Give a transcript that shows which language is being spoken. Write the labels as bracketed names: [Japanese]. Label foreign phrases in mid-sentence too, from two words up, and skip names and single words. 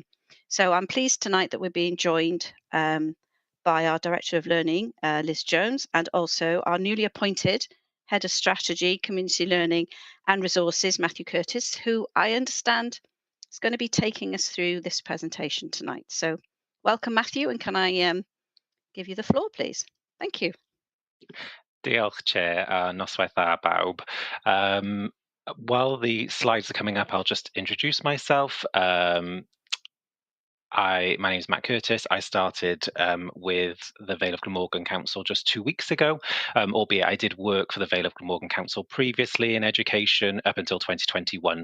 [English] So I'm pleased tonight that we're being joined by our Director of Learning, Liz Jones, and also our newly appointed Head of Strategy, Community Learning and Resources, Matthew Curtis, who I understand is going to be taking us through this presentation tonight. So welcome, Matthew, and can I give you the floor, please? Thank you. [Welsh] Diolch, Chair, noswaith dda bawb. [English] While the slides are coming up, I'll just introduce myself. My name is Matt Curtis. I started with the Vale of Glamorgan Council just 2 weeks ago, albeit I did work for the Vale of Glamorgan Council previously in education up until 2021.